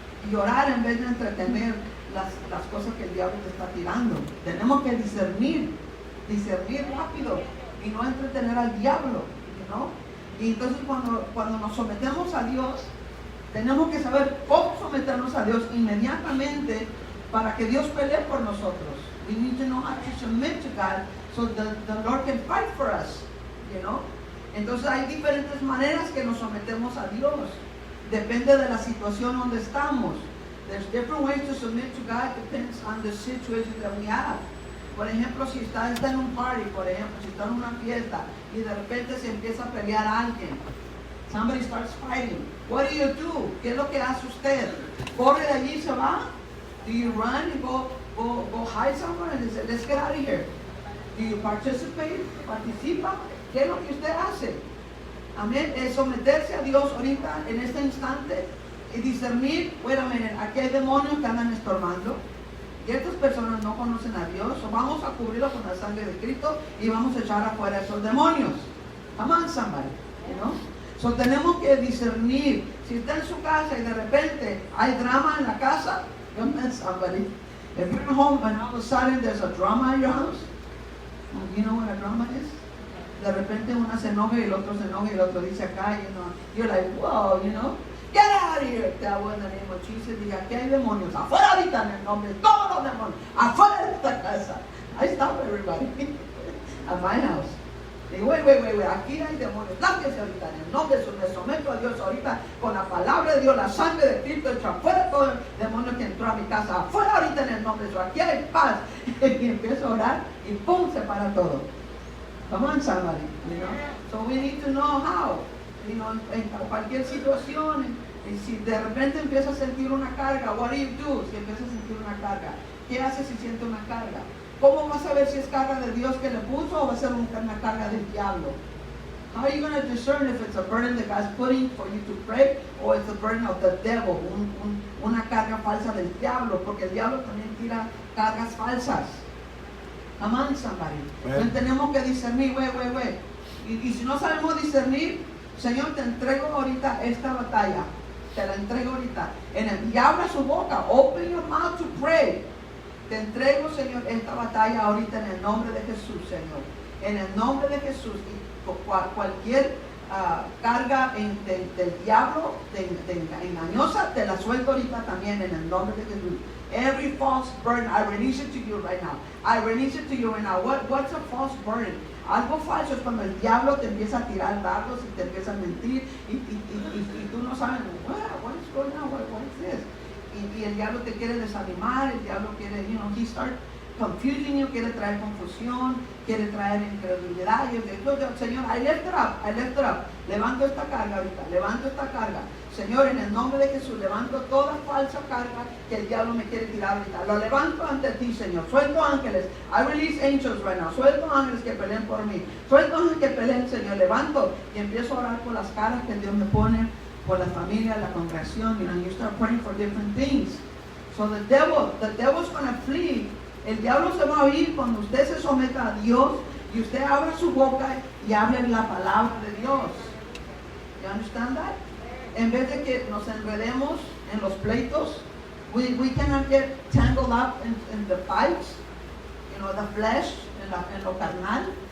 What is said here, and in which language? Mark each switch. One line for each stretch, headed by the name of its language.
Spanish: Y orar en vez de entretener las cosas que el diablo te está tirando. Tenemos que discernir rápido y no entretener al diablo, Y entonces cuando nos sometemos a Dios, tenemos que saber cómo someternos a Dios inmediatamente para que Dios pelee por nosotros.
English: We need to know how to submit to God so the Lord can fight for us.
Spanish: Entonces hay diferentes maneras que nos sometemos a Dios. Depende de la situación donde estamos.
English: There's different ways to submit to God, depends on the situation that we have.
Spanish: Por ejemplo, si está en un party, si está en una fiesta y de repente se empieza a pelear a alguien.
English: Somebody starts fighting. What do?
Spanish: ¿Qué es lo que hace usted? ¿Corre de allí y se va?
English: Do you run and go hide somewhere and say, let's get out of here? Do you participate?
Spanish: ¿Participa? ¿Qué es lo que usted hace? Amén. Es someterse a Dios ahorita, en este instante, y discernir, aquí hay demonios que andan estorbando, y estas personas no conocen a Dios, o vamos a cubrirlo con la sangre de Cristo y vamos a echar afuera esos demonios.
English: Come on, somebody, So
Spanish: tenemos que discernir. Si está en su casa y de repente hay drama en la casa, somebody.
English: If you're at home and all of a sudden there's a drama in your house, you know what a drama is?
Spanish: De repente una se enoja y el otro se enoja y el otro dice acá,
English: you're like, whoa, get out of here.
Spanish: Te hago en el
English: name of Jesus.
Spanish: Diga, aquí hay demonios. Afuera ahorita en el nombre de todos los demonios. Afuera de esta casa.
English: I stop everybody at my house.
Spanish: Digo,
English: wait,
Spanish: aquí hay demonios. Lárguese ahorita en el nombre de Jesús. Me someto a Dios ahorita con la palabra de Dios, la sangre de Cristo, echa afuera todo el demonio que entró a mi casa. Afuera ahorita en el nombre de Jesús. Aquí hay paz. Y empiezo a orar y pum, se para todo.
English: Come on, somebody, you know. So we need to know how, you know,
Spanish: en cualquier situación, y si de repente empiezas a sentir una carga,
English: what do you do?
Spanish: Si empiezas a sentir una carga, ¿qué haces si sientes una carga? ¿Cómo vas a ver si es carga de Dios que le puso o va a ser una carga del diablo?
English: How are you going to discern if it's a burden that God's putting for you to pray or it's a burden of the devil,
Spanish: una carga falsa del diablo? Porque el diablo también tira cargas falsas.
English: Come on, somebody.
Spanish: Entonces tenemos que discernir, y si no sabemos discernir, Señor, te entrego ahorita esta batalla. Te la entrego ahorita. Y abra su boca.
English: Open your mouth to pray.
Spanish: Te entrego, Señor, esta batalla ahorita en el nombre de Jesús, Señor. En el nombre de Jesús. Y cualquier carga del diablo, engañosa, te la suelto ahorita también en el nombre de Jesús.
English: Every false burden, I release it to you right now. I release it to you right now. What's a false burden?
Spanish: Algo falso es cuando el diablo te empieza a tirar dardos y te empieza a mentir y tú no sabes,
English: what is going on, what is this?
Spanish: Y el diablo te quiere desanimar, el diablo quiere,
English: he starts confusing you,
Spanish: quiere traer confusión, quiere traer incredulidad. Yo digo, Señor,
English: I lift it up,
Spanish: levanto esta carga ahorita, levanto esta carga. Señor, en el nombre de Jesús, levanto toda falsa carga que el diablo me quiere tirar ahorita. Lo levanto ante ti, Señor. Suelto ángeles.
English: I release angels right now.
Spanish: Suelto ángeles que peleen por mí. Suelto ángeles que peleen, Señor. Levanto y empiezo a orar por las caras que Dios me pone, por la familia, la congregación.
English: You start praying for different things. So the devil's going to flee.
Spanish: El diablo se va a ir cuando usted se someta a Dios y usted abra su boca y hable la palabra de Dios.
English: You understand that?
Spanish: En vez de que nos enredemos en los pleitos,
English: we cannot get tangled up in the fights, the flesh,
Spanish: en lo carnal.